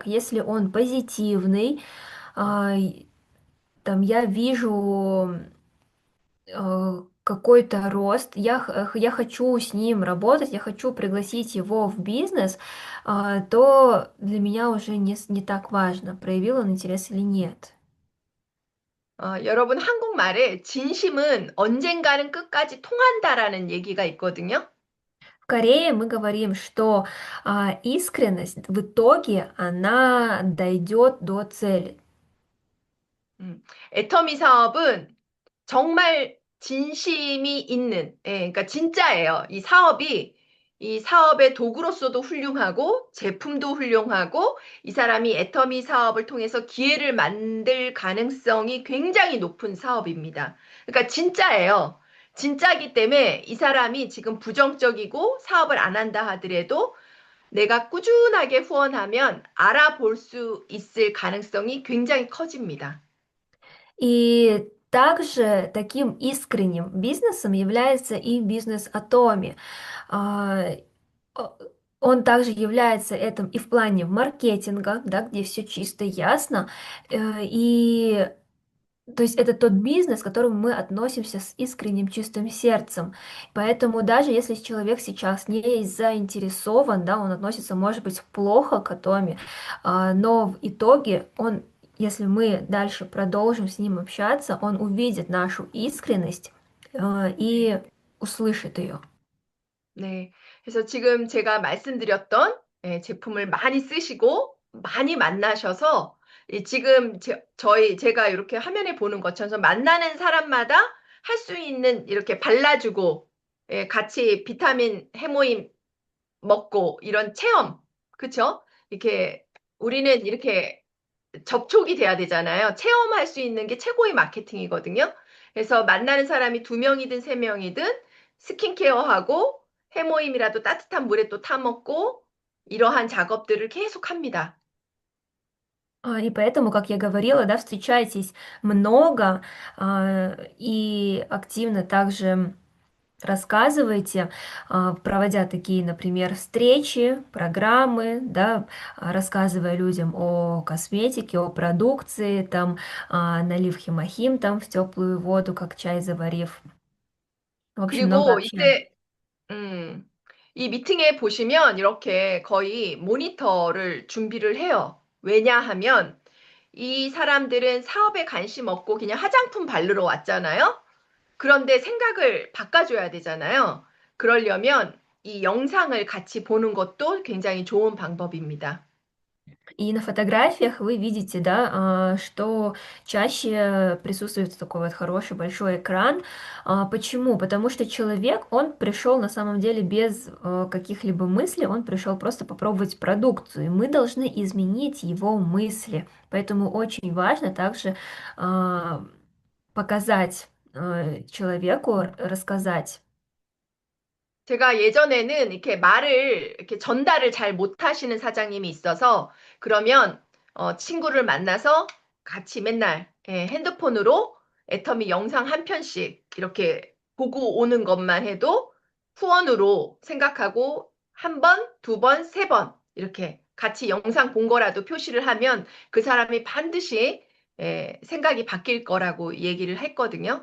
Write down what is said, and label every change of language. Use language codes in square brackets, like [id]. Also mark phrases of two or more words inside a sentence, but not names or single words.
[ru] Если он позитивный, там я вижу какой-то рост, я хочу с ним работать, я хочу пригласить его в бизнес, то для меня уже не так важно, проявил он интерес или нет. [ko] 여러분 한국말에 진심은 언젠가는 끝까지 통한다라는 얘기가 있거든요. [ru] В Корее мы говорим, что искренность в итоге она дойдет до цели. [ko] 애터미 사업은 정말 진심이 있는, 예, 그러니까 진짜예요. 이 사업의 도구로서도 훌륭하고, 제품도 훌륭하고, 이 사람이 애터미 사업을 통해서 기회를 만들 가능성이 굉장히 높은 사업입니다. 그러니까 진짜예요. 진짜기 때문에 이 사람이 지금 부정적이고 사업을 안 한다 하더라도 내가 꾸준하게 후원하면 알아볼 수 있을 가능성이 굉장히 커집니다. [ru] И также таким искренним бизнесом является и бизнес Atomi. А, о- Он также является этим и в плане маркетинга, да, где все чисто и ясно. И то есть это тот бизнес, к которому мы относимся с искренним чистым сердцем. Поэтому даже если человек сейчас не заинтересован, да, он относится, может быть, плохо к Атоме, но в итоге он, если мы дальше продолжим с ним общаться, он увидит нашу искренность, и услышит ее. [ko] 네. 그래서 지금 제가 말씀드렸던 제품을 많이 쓰시고 많이 만나셔서 지금 제가 이렇게 화면에 보는 것처럼 만나는 사람마다 할 수 있는 이렇게 발라주고 같이 비타민 해모임 먹고 이런 체험, 그쵸? 이렇게 우리는 이렇게 접촉이 돼야 되잖아요. 체험할 수 있는 게 최고의 마케팅이거든요. 그래서 만나는 사람이 두 명이든 세 명이든 스킨케어하고 해모임이라도 따뜻한 물에 또 타먹고 이러한 작업들을 계속 합니다. [ru] И поэтому, как я говорила, да, встречайтесь много, и активно также рассказывайте, проводя такие, например, встречи, программы, да, рассказывая людям о косметике, о продукции, там, налив химохим там в теплую воду, как чай заварив. В общем, много [ko] 그리고 [ru] общения. [ko] 이제 음, 이 미팅에 보시면 이렇게 거의 모니터를 준비를 해요. 왜냐하면 이 사람들은 사업에 관심 없고 그냥 화장품 바르러 왔잖아요. 그런데 생각을 바꿔줘야 되잖아요. 그러려면 이 영상을 같이 보는 것도 굉장히 좋은 방법입니다. [ru] И на фотографиях вы видите, да, что чаще присутствует такой вот хороший большой экран. Почему? Потому что человек, он пришел на самом деле без каких-либо мыслей, он пришел просто попробовать продукцию, и мы должны изменить его мысли. Поэтому очень важно также показать человеку, рассказать. [ko] 제가 예전에는 이렇게 말을, 이렇게 전달을 잘 못하시는 사장님이 있어서 그러면 친구를 만나서 같이 맨날 핸드폰으로 애터미 영상 한 편씩 이렇게 보고 오는 것만 해도 후원으로 생각하고 한 번, 두 번, 세 번 이렇게 같이 영상 본 거라도 표시를 하면 그 사람이 반드시 생각이 바뀔 거라고 얘기를 했거든요.